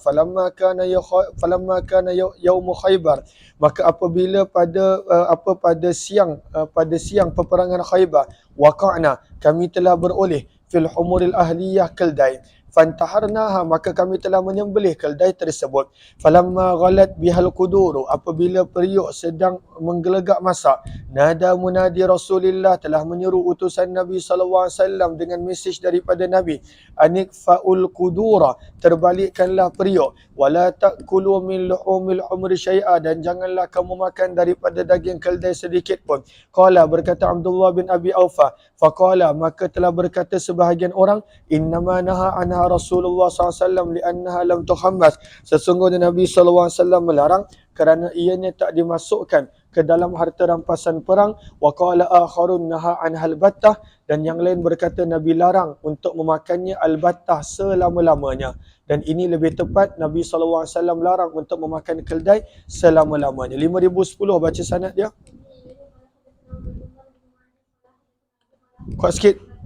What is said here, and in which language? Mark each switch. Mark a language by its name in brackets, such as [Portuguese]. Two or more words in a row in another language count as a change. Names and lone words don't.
[Arabic] فلما كان يوم خيبر, [Malay] maka apabila pada siang peperangan Khaybar, waqa'na, kami telah beroleh [Arabic] في الحمر الأهلية [Malay] keldai. Fantaharnaha, maka kami telah menyembelih keldai tersebut. [Arabic] فلما غلت بها القدور, [Malay] apabila periuk sedang menggelegak masak, [Arabic] نادى منادي رسول الله, [Malay] telah menyeru utusan Nabi SAW dengan mesej daripada Nabi, [Arabic] أن اكفئوا القدور, [Malay] terbalikkanlah periuk, [Arabic] ولا تأكلوا من لحوم الحمر شيئا, [Malay] dan janganlah kamu makan daripada daging keldai sedikit pun. Qala, berkata Abdullah bin Abi Aufa, faqala, maka telah berkata sebahagian orang, [Arabic] إنما نهى عنها رسول الله SAW لأنها لم تخمس, [Malay] sesungguhnya Nabi SAW melarang kerana ianya tak dimasukkan ke dalam harta rampasan perang. [Arabic] وقال آخرون نهى عنها البتة, [Malay] dan yang lain berkata Nabi larang untuk memakannya al-battah selama-lamanya. Dan ini lebih tepat, Nabi SAW larang untuk memakan keldai selama-lamanya. 5010 baca sanad dia. Kuat sikit.